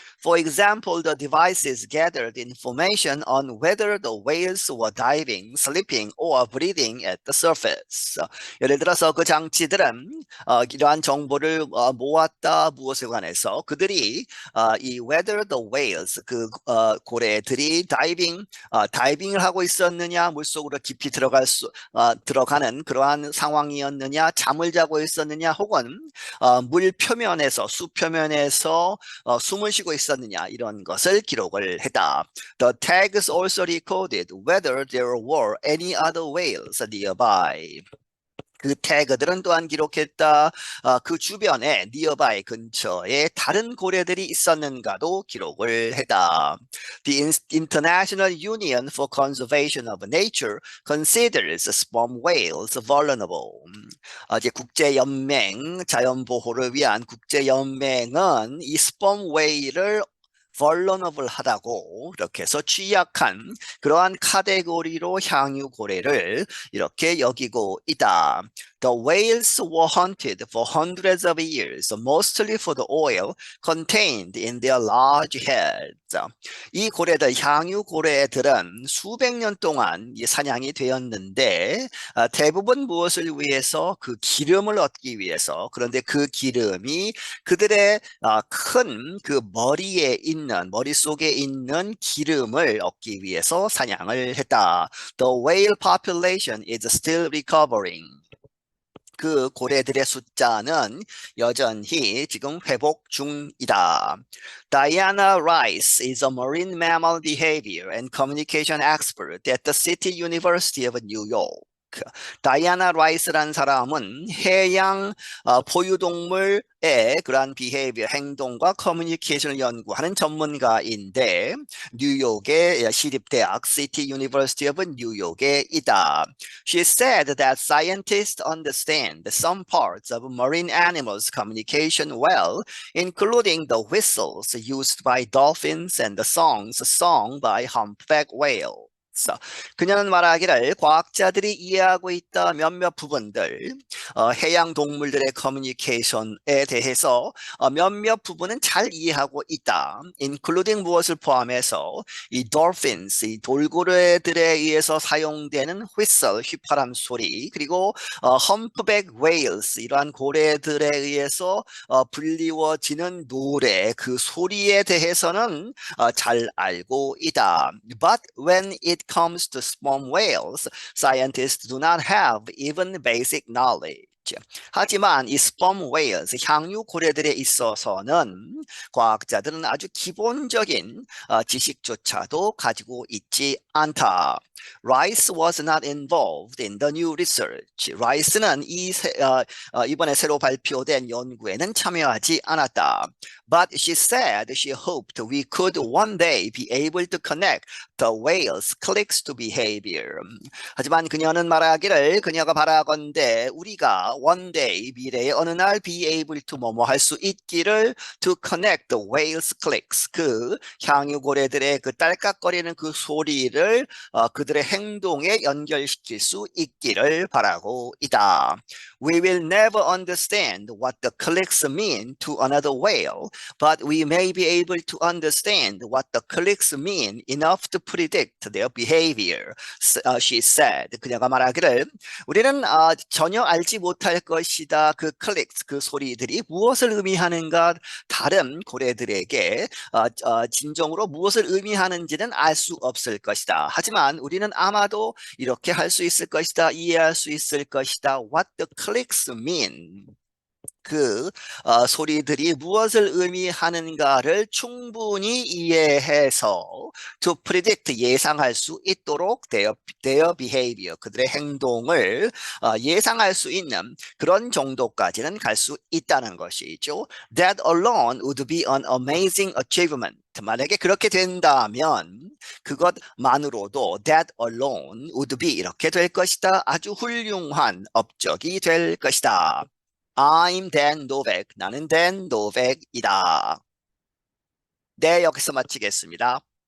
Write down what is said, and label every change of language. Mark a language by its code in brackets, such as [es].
[en] For example, the devices gathered information on whether the whales were diving, sleeping, or breathing at the surface. [ko] 예를 들어서 그 장치들은 이러한 정보를 모았다 무엇에 관해서 그들이 이 [en] whether the whales [ko] 그 고래들이 다이빙을 하고 있었느냐 물속으로 깊이 들어가는 그러한 상황이었느냐 잠을 자고 있었느냐 혹은 물 표면에서 수 표면에서 숨을 쉬고 있었느냐 이런 것을 기록을 했다. [en] The tags also recorded whether there were any other whales nearby. [ko] 그 태그들은 또한 기록했다. 그 주변에 nearby 근처에 다른 고래들이 있었는가도 기록을 했다. [en] The International Union for Conservation of Nature considers sperm whales vulnerable. [ko] 이제 국제연맹 자연보호를 위한 국제연맹은 이 sperm whale을 vulnerable 하다고 이렇게 해서 취약한 그러한 카테고리로 향유고래를 이렇게 여기고 있다. [en] The whales were hunted for hundreds of years, mostly for the oil contained in their large heads. [ko] 이 고래들, 향유고래들은 수백 년 동안 사냥이 되었는데 대부분 무엇을 위해서? 그 기름을 얻기 위해서. 그런데 그 기름이 그들의 큰 그 머릿속에 있는 기름을 얻기 위해서 사냥을 했다. [en] The whale population is still recovering. [ko] 그 고래들의 숫자는 여전히 지금 회복 중이다. [en] Diana Rice is a marine mammal behavior and communication expert at the City University of New York. [ko] 다이아나 라이스라는 사람은 해양 포유동물의 그러한 비헤이비어, 행동과 커뮤니케이션을 연구하는 전문가인데 뉴욕의 시립대학 City University of 뉴욕에 있다. [en] She said that scientists understand some parts of marine animals' communication well, including the whistles used by dolphins and the songs sung by humpback whales. [ko] 그녀는 말하기를 과학자들이 이해하고 있다 몇몇 부분들, 해양 동물들의 커뮤니케이션에 대해서 몇몇 부분은 잘 이해하고 있다. including 무엇을 포함해서 이 dolphins, 이 돌고래들에 의해서 사용되는 whistle, 휘파람 소리, 그리고 humpback whales, 이러한 고래들에 의해서 불리워지는 노래, 그 소리에 대해서는 잘 알고 있다. [en] But when it comes to sperm whales, scientists do not have even basic knowledge. [ko] 하지만 이 sperm whales, 향유 고래들에 있어서는 과학자들은 아주 기본적인 지식조차도 가지고 있지 않다. [en] Rice was not involved in the new research. [ko] 라이스는 이번에 새로 발표된 연구에는 참여하지 않았다. [en] But she said she hoped we could one day be able to connect the whale's clicks to behavior. [ko] 하지만 그녀는 말하기를 그녀가 바라건대 우리가 one day 미래의 어느 날 [en] be able to [ko] 뭐뭐 할 수 있기를 [en] to connect the whale's clicks [ko] 그 향유고래들의 그 딸깍거리는 그 소리를 그들의 행동에 연결시킬 수 있기를 바라고 있다. [en] We will never understand what the clicks mean to another whale, but we may be able to understand what the clicks mean enough to predict their behavior. She said. [ko] 그녀가 말하기를 우리는 전혀 알지 못할 것이다. 그 클릭스, 그 소리들이 무엇을 의미하는가 다른 고래들에게 진정으로 무엇을 의미하는지는 알 수 없을 것이다. 하지만 우리는 아마도 이렇게 할 수 있을 것이다. 이해할 수 있을 것이다. [en] What the clicks mean. [ko] 그 소리들이 무엇을 의미하는가를 충분히 이해해서 to predict 예상할 수 있도록 [en] their behavior [ko] 그들의 행동을 예상할 수 있는 그런 정도까지는 갈 수 있다는 것이죠. [en] That alone would be an amazing achievement. [ko] 만약에 그렇게 된다면 그것만으로도 [en] that alone would be [ko] 이렇게 될 것이다. 아주 훌륭한 업적이 될 것이다. [en] I'm Dan Novak. [ko] 나는 Dan Novak이다. 네, 여기서 마치겠습니다.